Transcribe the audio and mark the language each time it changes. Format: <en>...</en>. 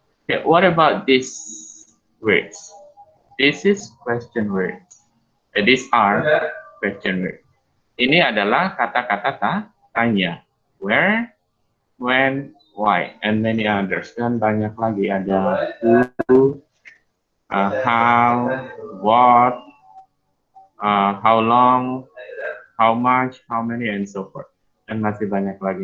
<en>Okay, what about these words? This is question words. These are question words.</en> <id>Ini adalah kata-kata tanya.</id> <en>Where, when, why, and many others.</en> <id>Dan banyak lagi ada</id> <en>who, how, what, how long, how much, how many, and so forth.</en> <id>Dan masih banyak lagi.</id>